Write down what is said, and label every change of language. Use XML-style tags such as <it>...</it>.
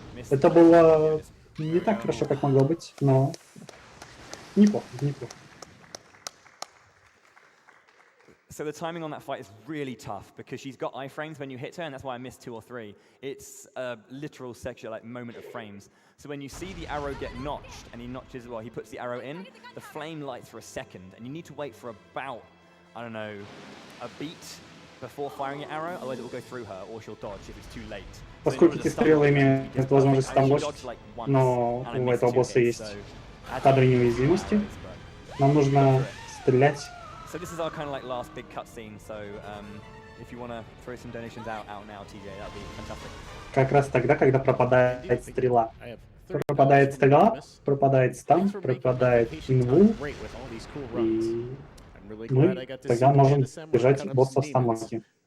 <ru>Это было не так хорошо, как могло быть, но неплохо, неплохо.</ru> <en>So the timing on that fight is really tough because she's got iframes when you hit her, and that's why I missed 2 or 3. It's a literal sexual like moment of frames. So when you see the arrow get notched, and he notches, well, he puts the arrow in, the flame lights for a second, and you need to wait for about, I don't know, a beat before firing your arrow, otherwise it will go through her, or she'll dodge if it's too late.</en> <ru>Поскольку эти стрелы имеют возможность тамбошить, но у этого босса есть кадры неуязвимости, нам нужно стрелять.</ru> <en>So this is our kind of like last big cutscene. So if you want to throw some donations out now, TJ, that'd be fantastic.</en> <ru>Как раз тогда, когда пропадает стрела. Пропадает стрела, пропадает стан, пропадает инвул, и мы тогда можем держать босса в станлоке.</ru>